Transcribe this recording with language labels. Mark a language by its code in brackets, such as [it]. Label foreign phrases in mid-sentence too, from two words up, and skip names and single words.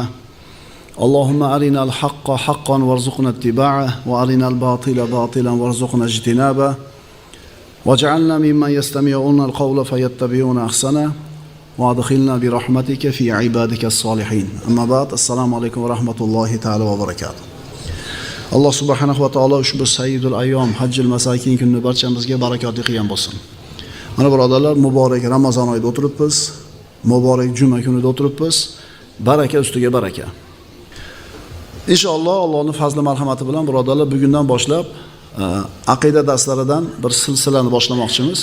[ar] اللهم أرنا الحق حقا وارزقنا اتباعه وأرنا الباطل باطلا وارزقنا اجتنابه. وَاجْعَلْنَا مِمَّنْ يَسْتَمِعُونَ الْقَوْلَ فَيَتَّبِعُونَ أَحْسَنَهُ وَأَدْخِلْنَا بِرَحْمَتِكَ فِي عِبَادِكَ الصَّالِحِينَ. أما بعد، السلام عليكم ورحمة الله تعالى وبركاته. [uz] Alloh [ar] سبحانه وتعالى [uz] ushbu [ar] سيد الأيام حج المساكين [uz] kunini barchamizga barakotli qilgan bo'lsin. Mana birodarlar, muborak Ramazon oyida o'tiribmiz, muborak juma kunida o'tiribmiz. Baraka ustiga baraka. Inshaalloh Allohning fazli marhamati bilan birodarlar bugundan boshlab aqida darslaridan bir silsilani boshlamoqchimiz.